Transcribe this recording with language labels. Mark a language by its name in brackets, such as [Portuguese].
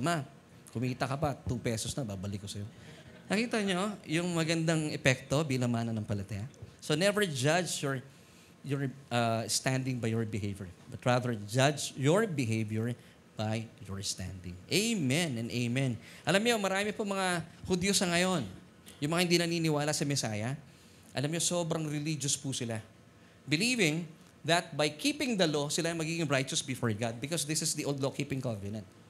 [Filipino] Ma, kumita ka pa, 2 pesos na, babalik ko sa'yo. Nakita nyo yung magandang epekto bilang mananampalataya? [English] So never judge your standing by your behavior, but rather judge your behavior by your standing. Amen and amen. [Filipino] Alam niyo, marami po mga Hudyo sa ngayon, yung mga hindi naniniwala sa Messiah, alam niyo, sobrang religious po sila. [English] Believing that by keeping the law, [Filipino] sila magiging [English] righteous before God because this is the old law-keeping covenant.